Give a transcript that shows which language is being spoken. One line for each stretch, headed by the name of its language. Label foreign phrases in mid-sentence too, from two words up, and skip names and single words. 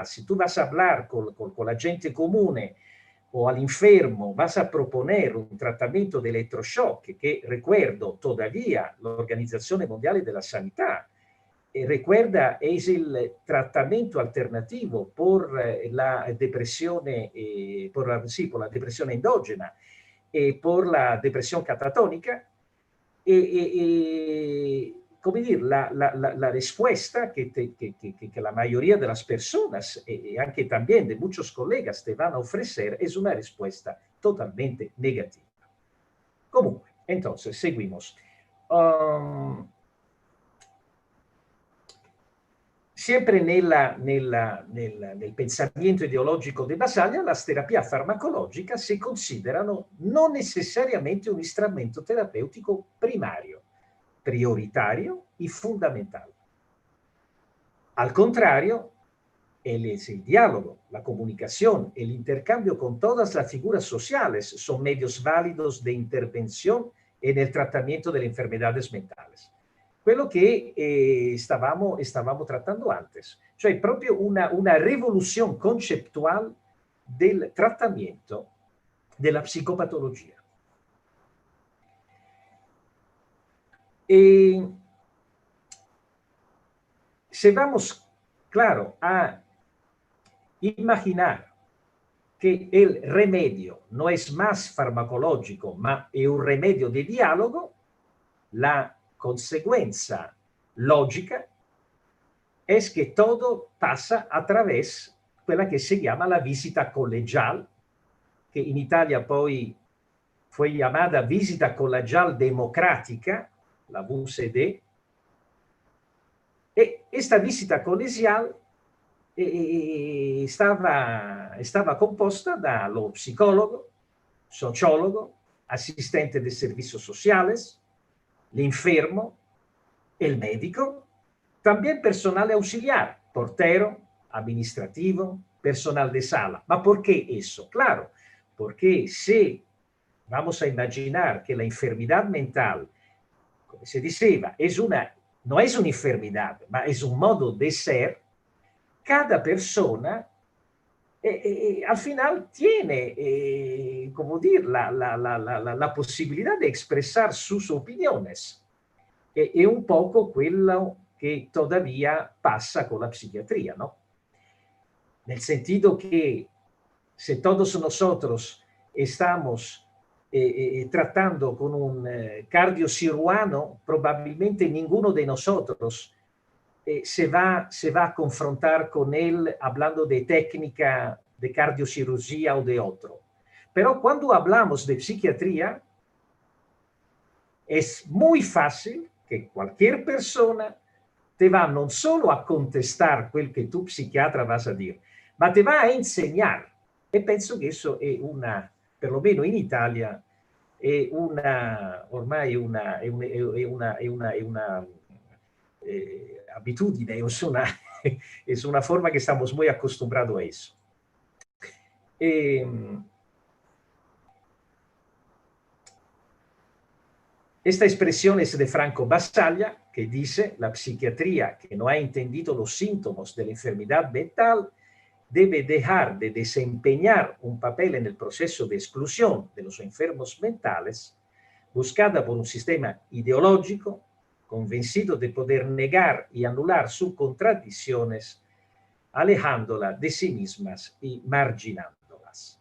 Spanish: Si tú vas a hablar con la gente común o al enfermo, vas a proponer un tratamiento de electroshock que, recuerdo, todavía la Organización Mundial de la Sanidad recuerda es el tratamiento alternativo por la depresión, por la depresión endógena y por la depresión catatónica.
Italian: Come dire,
Spanish: la respuesta que la mayoría de las personas, anche también de muchos colegas, te van a ofrecer es una respuesta totalmente negativa. Comunque, entonces, seguimos.
Italian: Sempre nel pensamiento ideologico di Basaglia,
Spanish: las terapias farmacológicas se
Italian: considerano non
Spanish: necesariamente un strumento terapeutico primario, prioritario y fundamental. Al contrario, es el diálogo, la comunicación, el intercambio con todas las figuras sociales son medios válidos de intervención en el tratamiento de las enfermedades mentali.
Italian: Quello che stavamo trattando antes, cioè proprio una rivoluzione concettuale del trattamento della psicopatologia.
Spanish: Y si vamos, claro, a imaginar que el remedio no es más farmacológico,
Italian: ma è un remedio di dialogo,
Spanish: la consecuencia lógica es que todo pasa a través
Italian: quella che si chiama la visita collegial, che in Italia poi
Spanish: fue llamada visita collegial democrática, la VCD, e esta visita colegial estaba
Italian: composta dallo
Spanish: psicólogo, sociólogo, asistente de servicios sociales, el enfermo, el médico, también personal auxiliar, portero, administrativo, personal de sala. ¿Ma por qué eso? Claro, porque si vamos a imaginar que la enfermedad mental, como se diceva, no es una enfermedad, ma es un modo de ser, cada persona al final tiene, como decir, la posibilidad de expresar sus opiniones.
Italian: È un poco quello che
Spanish: todavía pasa con la psiquiatría, ¿no? Nel sentido que si todos nosotros estamos tratando con un cardiocirujano, probablemente ninguno de nosotros se va a confrontar con él hablando de técnica de cardiocirugía o de otro. Pero cuando hablamos de psiquiatría, es muy fácil que cualquier persona te va
Italian: non solo
Spanish: a contestar
Italian: quel che tu psichiatra
Spanish: vas a dire, ma te va a enseñar.
Italian: E penso che eso è perlomeno in Italia, è ormai una abitudine,
Spanish: es una forma que estamos muy acostumbrados a eso. Esta expresión es de Franco Basaglia, que dice: la psiquiatría que no ha entendido los síntomas de la enfermedad mental debe dejar de desempeñar un papel en el proceso de exclusión de los enfermos mentales, buscada por un sistema ideológico, convencido de poder negar y anular sus contradicciones, alejándola de sí mismas y marginándolas.